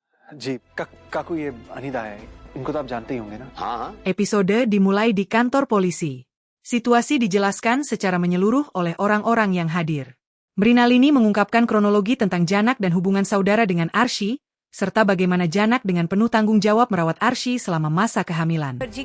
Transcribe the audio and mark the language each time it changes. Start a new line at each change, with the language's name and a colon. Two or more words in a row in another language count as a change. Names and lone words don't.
Hindi: जी काकू ये अनीता है, इनको तो आप जानते ही होंगे ना? हाँ।
Indonesian: Episode dimulai di kantor polisi. Situasi dijelaskan secara menyeluruh oleh orang-orang yang hadir. Mrinalini mengungkapkan kronologi tentang Janak dan hubungan saudara dengan Arsy, serta bagaimana Janak dengan penuh tanggung jawab merawat Arsy selama masa kehamilan.